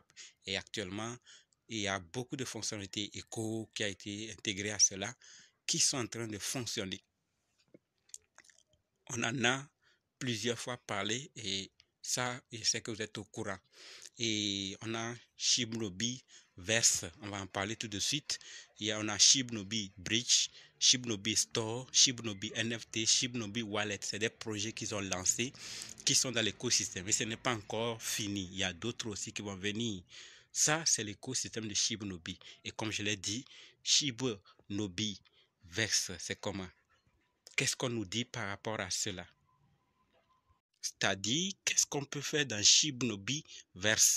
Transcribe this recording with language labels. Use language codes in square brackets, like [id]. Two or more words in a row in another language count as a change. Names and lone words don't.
[fr] Et actuellement, il y a beaucoup de fonctionnalités éco qui a été intégrées à cela, qui sont en train de fonctionner. On en a plusieurs fois parlé et ça, je sais que vous êtes au courant. Et on a SHIB Nobi Verse, on va en parler tout de suite. On a SHIB Nobi Bridge, SHIB Nobi Store, SHIB Nobi NFT, SHIB Nobi Wallet. C'est des projets qu'ils ont lancés, qui sont dans l'écosystème. Mais ce n'est pas encore fini. Il y a d'autres aussi qui vont venir. Ça, c'est l'écosystème de SHIB Nobi. Et comme je l'ai dit, SHIB Nobi Verse, c'est comment? Qu'est-ce qu'on nous dit par rapport à cela? C'est-à-dire, qu'est-ce qu'on peut faire dans SHIB Nobi Verse?